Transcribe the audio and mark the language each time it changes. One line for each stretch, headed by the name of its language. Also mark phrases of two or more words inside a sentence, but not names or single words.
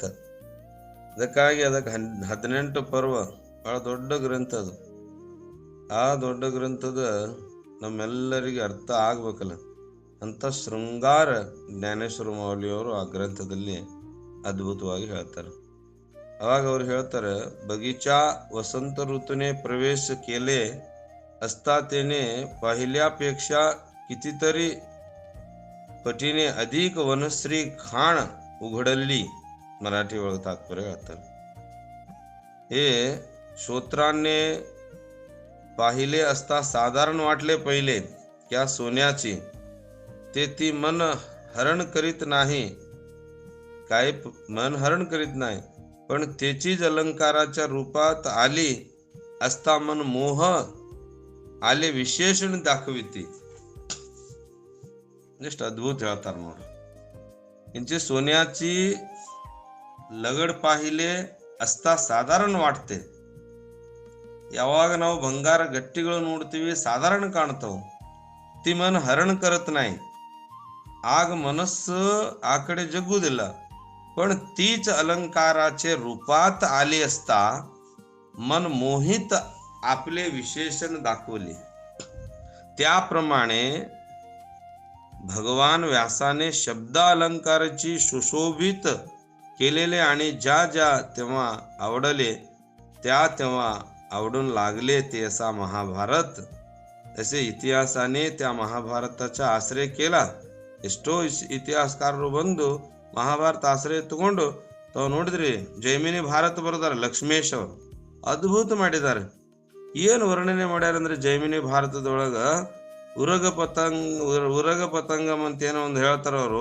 Kannada: ಅದಕ್ಕಾಗಿ ಅದಕ್ಕೆ 18 ಪರ್ವ, ಬಹಳ ದೊಡ್ಡ ಗ್ರಂಥ ಅದು. ಆ ದೊಡ್ಡ ಗ್ರಂಥದ ನಮ್ಮೆಲ್ಲರಿಗೆ ಅರ್ಥ ಆಗ್ಬೇಕಲ್ಲ ಅಂತ ಶೃಂಗಾರ ಜ್ಞಾನೇಶ್ವರ ಮಾೌಲಿಯವರು ಆ ಗ್ರಂಥದಲ್ಲಿ ಅದ್ಭುತವಾಗಿ ಹೇಳ್ತಾರೆ. ಅವಾಗ ಅವ್ರು ಹೇಳ್ತಾರೆ,
Marathi: बगीचा वसंत ऋतूने प्रवेश केले असता त्याने पहिल्यापेक्षा कितीतरी पटीने अधिक वनश्री खाण उघडली.
Kannada: मराठी ಒಳಗೆ तात्पर्य ಹೇಳ್ತಾರೆ.
Marathi: हे श्रोत्रांनी पाहिले असता साधारण वाटले पहिले क्या सोन्याची, ते ती मन हरण करीत नाही, काय मन हरण करीत नाही, पण त्याचीच अलंकाराच्या रूपात आली असता मन मोह आले विशेषण दाखविते.
Kannada: ಎಷ್ಟು ಅದ್ಭುತ ಹೇಳ್ತಾರೆ ನೋಡಿ.
Marathi: इंची सोन्याची लगड पाहिले असता साधारण वाटते.
Kannada: ಯಾವಾಗ ನಾವು ಬಂಗಾರ ಗಟ್ಟಿಗಳು ನೋಡ್ತೀವಿ ಸಾಧಾರಣ ಕಾಣ್ತಾವ,
Marathi: ती मन हरण करत नाही,
Kannada: ಆಗ ಮನಸ್ಸು ಆ ಕಡೆ ಜಗ್ಗುವುದಿಲ್ಲ.
Marathi: पण तीच अलंकाराचे रूपात आली असता मन मोहित आपले विशेषण दाखवले. त्याप्रमाणे भगवान व्यासाने शब्द अलंकाराची सुशोभित केलेले आणि ज्या ज्या तेव्हा आवडले त्या तेव्हा आवडून लागले ते असा महाभारत, असे इतिहासाने त्या महाभारताचा आश्रय केला.
Kannada: ಎಷ್ಟೋ ಇತಿಹಾಸಕಾರರು ಬಂದು ಮಹಾಭಾರತ ಆಶ್ರಯ ತಗೊಂಡು ತಾವು ನೋಡಿದ್ರಿ ಜೈಮಿನಿ ಭಾರತ ಬರೆದಾರೆ. ಲಕ್ಷ್ಮೇಶ್ ಅವರು ಅದ್ಭುತ ಮಾಡಿದ್ದಾರೆ. ಏನು ವರ್ಣನೆ ಮಾಡ್ಯಾರ ಅಂದ್ರೆ ಜೈಮಿನಿ ಭಾರತದೊಳಗ ಉರಗ ಪತಂಗಂ ಅಂತ ಏನೋ ಒಂದು ಹೇಳ್ತಾರ ಅವರು.